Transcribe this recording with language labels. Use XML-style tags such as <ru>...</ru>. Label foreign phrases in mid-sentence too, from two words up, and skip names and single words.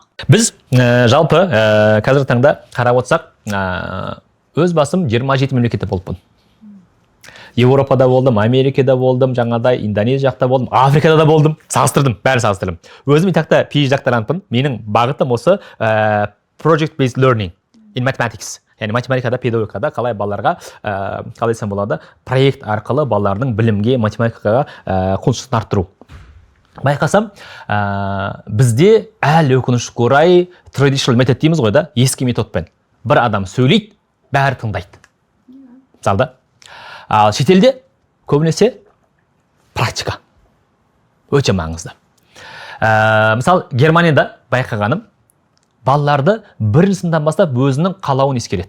<kk>Біз жалпы қазіргі таңда қарап отырсақ, өз басым 27 мемлекетте болыппын. Еуропада болдым, Америкада болдым, жаңадай Индонезия жақта болдым, Африкада да болдым, бәрі салыстырдым. Өзім итақта PhD докторантпын. Менің бағытым осы</kk> <en>project based learning in mathematics.</en> <kk>Яғни математикада, педагогикада қалай балаларға, қалай десем болады, проект арқылы балалардың білімге, математикаға құлшынысын арттыру. Байқасам, бізде әлі өкінішке орай</kk> <en>traditional method</en> <kk>дейміз ғой да, ескі методпен. Бір адам сөйлейді, бәрі тыңдайды. Мысалда. Ал шетелде көбінесе практика. Өте маңызды. Мысал, Германияда байқағаным, балаларды бірінші сыныптан бастап өзінің қалауын ескереді.</kk>